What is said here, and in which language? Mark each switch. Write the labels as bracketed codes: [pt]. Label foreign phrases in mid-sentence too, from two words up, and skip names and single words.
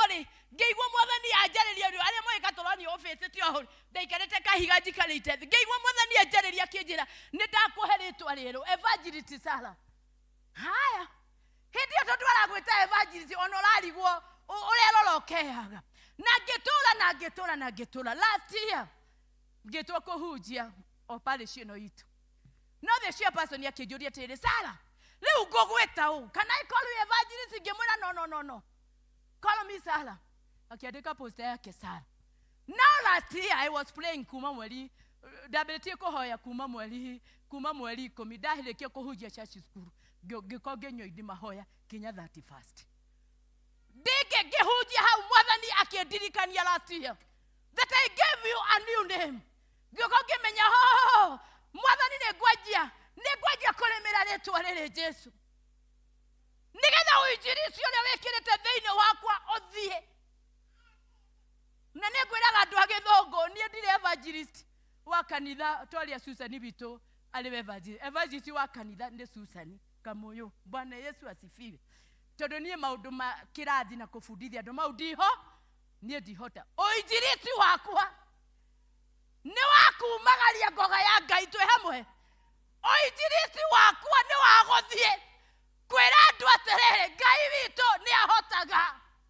[ki] rĩ ngĩigua Mwathani anjarĩria arĩa moĩ Katoloni ofĩte ũhoro ndaikarĩte kahiga njikarĩte thĩ ngĩigua Mwathani anjarĩria akĩnjĩra nĩ ndakũhe rĩtwa rĩerũ Evangelist Sarah haya hĩndĩ ĩyo tondũ aragwĩta evangelist ona ũrarigwo ũrerora ũkehaga na ngĩtũra [en] last year [ki] ngĩtwo kũhunjia operation itũ no [en] the chairperson [ki] akĩnjũria atĩrĩ Sarah rĩu ngũgwĩta ũũ kana [en] I call you evangelist [ki] ngĩmwĩra [en] no call me Sarah [ki] akĩandĩka poster yake [en] Sarah now last year I was praying [ki] kuma mweri ndambĩtie kũhoya kuma mweri 10 ndahĩrĩkia kũhunjia [en] church school [ki] ngĩko ngĩnyua indi mahoya kinya 31st ngĩhunjia hau Mwathani akĩndirikania [en] last year that I gave you a new name [ki] ngĩko ngĩmenya Mwathani nĩ ngwanjia kũrĩmĩra rĩtwa rĩrĩ Jesu nĩgetha ũinjilisti ũrĩa wĩkĩrĩte thĩinĩ wakwa ũthiĩ na nĩ ngwĩraga andũ a Gĩthũngũ niĩ ndirĩ evangelist wa kanitha twaria Susan witũ arĩ evangelist wa kanitha nĩ Susan Kamuyu [sw] Bwana Yesu asifiwe [ki] tondũ niĩ maũndũ ma kĩrathi na kũbundithia andũ mau niĩ ndihota ũinjilisti wakwa nĩ wakumagaria ngoga ya Ngai twĩ hamwe ũinjilisti wakwa nĩ wagũthiĩ kwĩra andũ atĩrĩrĩ Ngai witũ nĩ ahotaga